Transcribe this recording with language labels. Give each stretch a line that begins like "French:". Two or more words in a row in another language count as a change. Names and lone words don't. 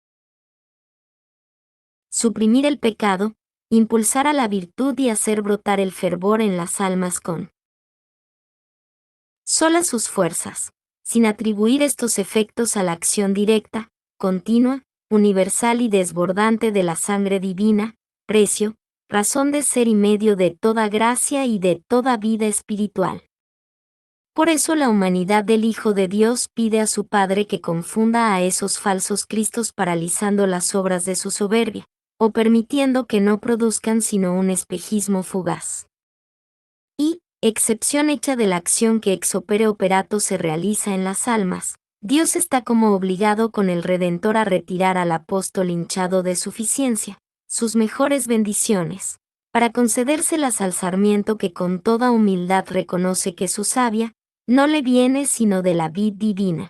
Spanish: suprimir el pecado, impulsar a la virtud y hacer brotar el fervor en las almas con solas sus fuerzas, sin atribuir estos efectos a la acción directa, continua, universal y desbordante de la sangre divina, precio, razón de ser y medio de toda gracia y de toda vida espiritual. Por eso la humanidad del Hijo de Dios pide a su Padre que confunda a esos falsos cristos paralizando las obras de su soberbia, o permitiendo que no produzcan sino un espejismo fugaz. Y, excepción hecha de la acción que
Latin: ex opere operato
Spanish: se realiza en las almas, Dios está como obligado con el Redentor a retirar al apóstol hinchado de suficiencia, sus mejores bendiciones, para concedérselas al sarmiento que con toda humildad reconoce que su savia no le viene sino de la vid divina.